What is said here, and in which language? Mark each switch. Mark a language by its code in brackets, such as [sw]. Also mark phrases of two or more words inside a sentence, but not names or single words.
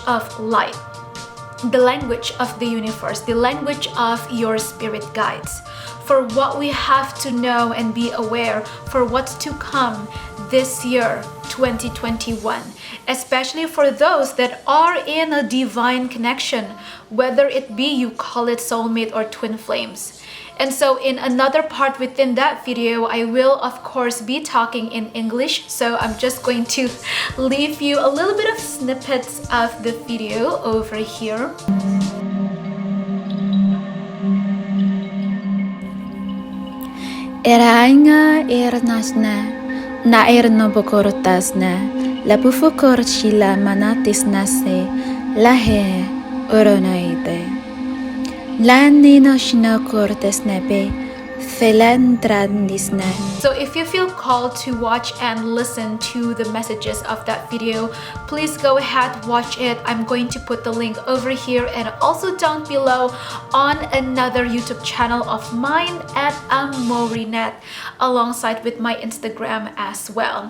[en] of light, the language of the universe, the language of your spirit guides, for what we have to know and be aware for what's to come this year 2021, especially for those that are in a divine connection, whether it be you call it soulmate or twin flames. And so in another part within that video, I will of course be talking in English, so I'm just going to leave you a little bit of snippets of the video over here. Erainga ernasna, na erno bokorotasna, la bufokorchila manatisnase, lahe oronaide. Landino shino cortesnepe, felandrandisne. So if you feel called to watch and listen to the messages of that video, please go ahead, watch it. I'm going to put the link over here and also down below on another YouTube channel of mine at Amourinette, alongside with my Instagram as well.